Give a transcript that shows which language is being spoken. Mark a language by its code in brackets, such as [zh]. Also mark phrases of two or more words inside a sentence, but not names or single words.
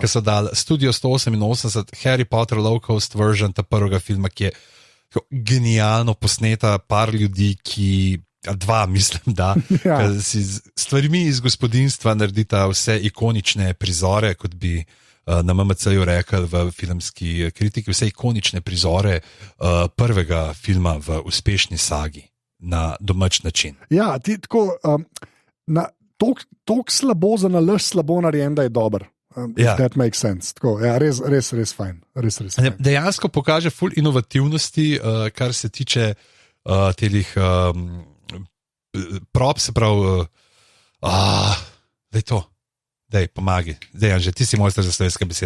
[sl] Ker so dali Studio 188, [en] Harry Potter Low Cost version, [sl] ta prvega filma, ki je genialno posneta, par ljudi, ki dva, mislim, da si z stvarmi iz gospodinjstva naredita vse ikonične prizore, kot bi na MMC-ju rekel v filmski kritiki, vse ikonične prizore prvega filma v uspešni sagi na domač način. Ja, ti tako, toliko slabo za nalaž slabo narejen, da je dober. [en] That makes sense. [sl] Tako, ja, res fajn. Res fajn. Dejansko pokaže ful inovativnosti, kar se tiče telih props, se pravi, da je to. Dej, pomagi. Dej, Anže, ti si mojster za slovenske besede.